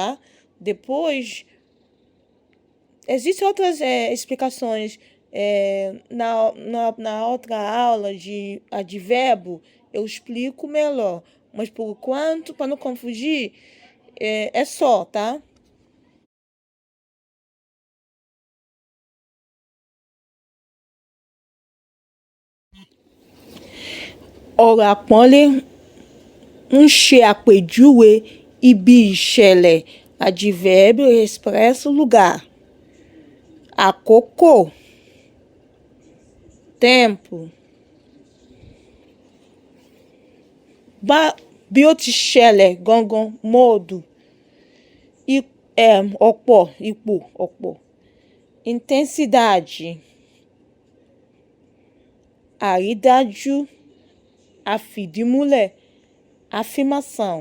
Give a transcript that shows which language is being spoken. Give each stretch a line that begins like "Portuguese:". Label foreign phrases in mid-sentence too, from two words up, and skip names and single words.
Portuguese: Depois, existem outras explicações. Na outra aula de advérbio, eu explico melhor. Mas por enquanto, para não confundir, é só, tá?
Yoruba: Ọ̀rọ̀ àpọ́nlé ń ṣe àpèjúwe ibi ìṣẹ̀lẹ̀.
Portuguese: Advérbio expressa o lugar.
Yoruba: Àkókò, tempo. Bí ó ti ṣẹlẹ̀ gangan, modo. Ọ̀pọ̀, ipò, ọ̀pọ̀.
Portuguese: Intensidade,
Yoruba: àrídájú, àfìdímúlẹ̀,
Portuguese: afirmação.